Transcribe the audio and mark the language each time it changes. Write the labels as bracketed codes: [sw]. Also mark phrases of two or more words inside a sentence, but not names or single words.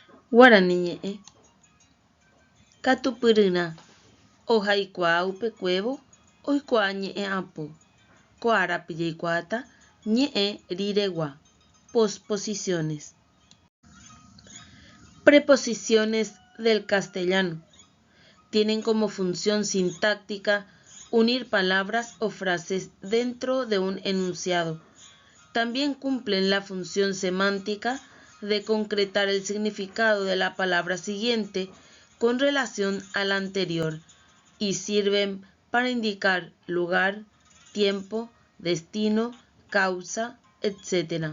[gn] Guarani ñe'ẽ. Katupyrýna ohaikuaa upekuévo oikuaa ñe'ẽ apo. Ko árape jaikuaáta ñe'ẽ riregua. [es] Posposiciones. Preposiciones del castellano. Tienen como función sintáctica unir palabras o frases dentro de un enunciado. También cumplen la función semántica de concretar el significado de la palabra siguiente con relación a la anterior y sirven para indicar lugar, tiempo, destino, causa, etc.